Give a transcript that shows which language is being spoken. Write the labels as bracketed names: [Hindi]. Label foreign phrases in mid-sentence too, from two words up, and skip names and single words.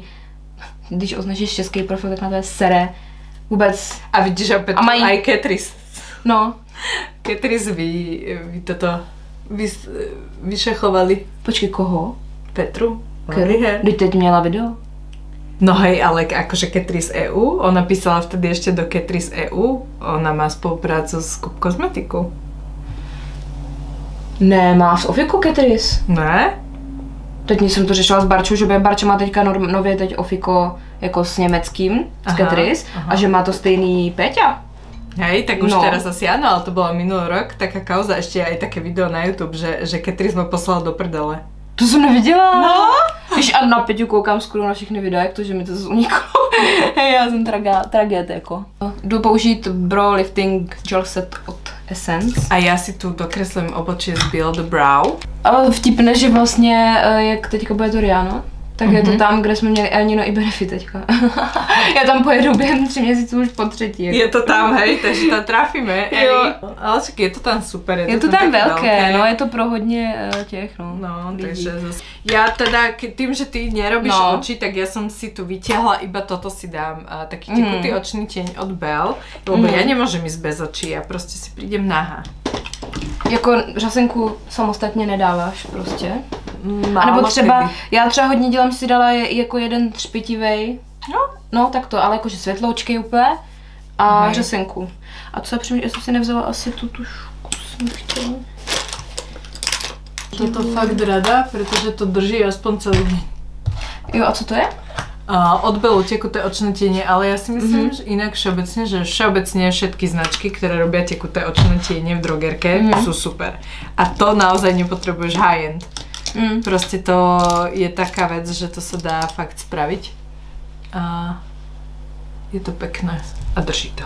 [Czech] Když označíš český profil, tak na to je sere. Vůbec. [Slovak] A vidíš, že Petru aj Catrice. No. Catrice vy toto vyšachovali. [Czech] Počkej, koho? Petru. Když teď měla video? [Slovak] No hej, ale akože Catrice EU, ona písala vtedy ešte do Catrice EU, ona má spoluprácu s Coop Cosmetikou. [Czech] Ne, má s Ofiku Catrice? Ne? Teď jsem to řešila s Barčou, že Barča má teďka nově teď Ofiko jako s německým, s Catrice, a že má to stejný Peťa. [Slovak] Hej, tak už teraz asi áno, ale to bolo minulý rok, taká kauza, ešte aj také video na YouTube, že Catrice ma poslala do prdele. [Czech] To jsem neviděla. No. Když a na Peťu koukám skoro na všechny videa, jak to, že mi to zase uniklo. Hej, já jsem tragéd jako. Jdu použít Brow Lifting Gel Set od Essence. A já si tu dokreslím obočí z Build the Brow. Ale vtipné, že vlastně, jak teďka bude to Rihanna, Tak je to tam, kde jsme měli Elnino i Benefit teďka. Já tam pojedu během 3 měsíců už po třetí. Jako. Je to tam, hej, takže tam trafíme. Jo. Ale však je to tam super. Je to tam velké, no, je to pro hodně těch, no. No, takže zase. [Slovak] Ja teda, tým, že ty nerobíš oči, tak ja som si tu vytiahla, iba toto si dám, taký tekutý očný tieň od Belle, lebo ja nemôžem ísť bez očí, ja proste si prídem nahá. [Czech] Jako řasenku samostatně nedáváš prostě? No, a nebo třeba, já třeba hodně dělám, si dala jako jeden třpitivej, no tak to, ale jakože světloučky úplně a řasenku. A co já přemýšlím, jestli si nevzala asi tu tušku, jsem chtěla. [Slovak] Toto fakt rada, protože to drží aspoň celý deň. [Czech] Jo, a co to je? [Slovak] Od Bellu tekuté očné tiene, ale ja si myslím, že inak všeobecne všetky značky, ktoré robia tekuté očné tiene v drogerke, sú super. A to naozaj nepotrebuješ high-end. Proste to je taká vec, že to sa dá fakt spraviť. A je to pekné a drží to.